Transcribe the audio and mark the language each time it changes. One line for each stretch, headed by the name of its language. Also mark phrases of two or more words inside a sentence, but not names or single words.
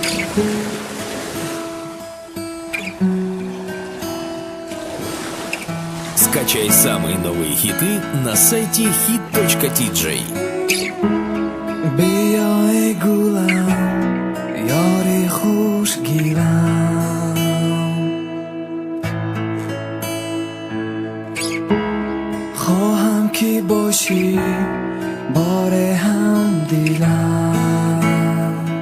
Russian: Скачай самые новые хиты на сайте hit.tj.
Persian: بیا ای گلم یاری خوشگیرم، خواهم که باشی بار هم دیلم.